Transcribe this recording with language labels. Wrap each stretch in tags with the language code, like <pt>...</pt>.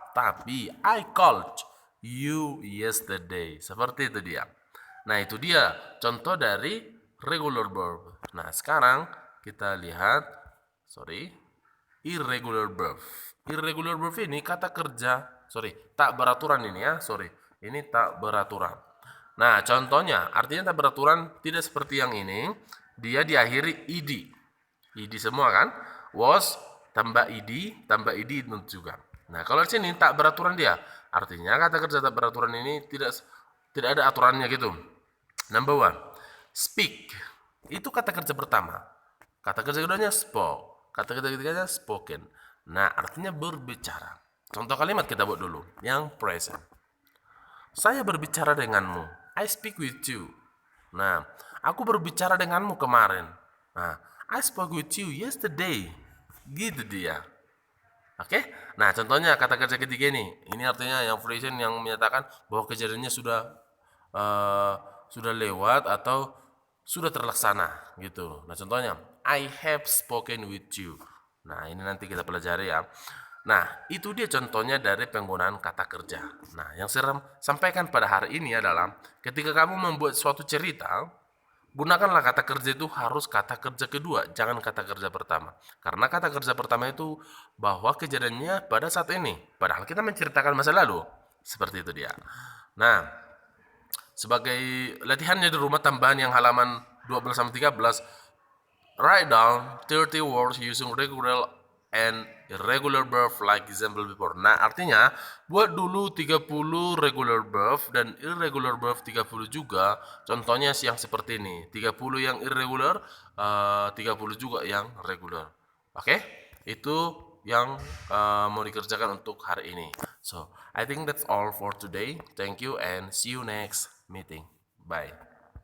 <en>Tapi I called you yesterday.</en> <id>Seperti itu dia. Nah, itu dia contoh dari regular verb. Nah, sekarang kita lihat, sorry, irregular verb. Irregular verb ini kata kerja, tak beraturan ini ya, ini tak beraturan. Nah, contohnya, artinya tak beraturan tidak seperti yang ini, dia diakhiri id. Id semua kan? Was tambah id juga. Nah, kalau di sini tak beraturan dia, artinya kata kerja tak beraturan ini Tidak ada aturannya gitu.</id> <en>Number one, speak.</en> <id>Itu kata kerja pertama. Kata kerja keduanya spoke. Kata kerja ketiganya spoken. Nah, artinya berbicara. Contoh kalimat kita buat dulu. Yang present. Saya berbicara denganmu.</id> <en>I speak with you.</en> <id>Nah, aku berbicara denganmu kemarin.</id> <en>Nah, I spoke with you yesterday.</en> <id>Gitu dia. Oke? Nah, contohnya kata kerja ketiga ini. Ini artinya yang present yang menyatakan bahwa kejadiannya eh, sudah lewat atau sudah terlaksana gitu.</id> <en>Nah, contohnya I have spoken with you.</en> <id>Nah, ini nanti kita pelajari ya. Nah, itu dia contohnya dari penggunaan kata kerja. Nah, yang saya sampaikan pada hari ini adalah ketika kamu membuat suatu cerita, gunakanlah kata kerja itu harus kata kerja kedua, jangan kata kerja pertama. Karena kata kerja pertama itu bahwa kejadiannya pada saat ini, padahal kita menceritakan masa lalu. Seperti itu dia. Nah, sebagai latihannya di rumah tambahan yang halaman 12 sampai 13,</id> <en>write down 30 words using regular and irregular verb like example before.</en> <id>Nah, artinya buat dulu 30 regular verb dan irregular verb 30 juga. Contohnya yang seperti ini. 30 yang irregular, 30 juga yang regular. Oke? Itu yang mau dikerjakan untuk hari ini.</id> <en>So, I think that's all for today. Thank you and see you next meeting. Bye.</en>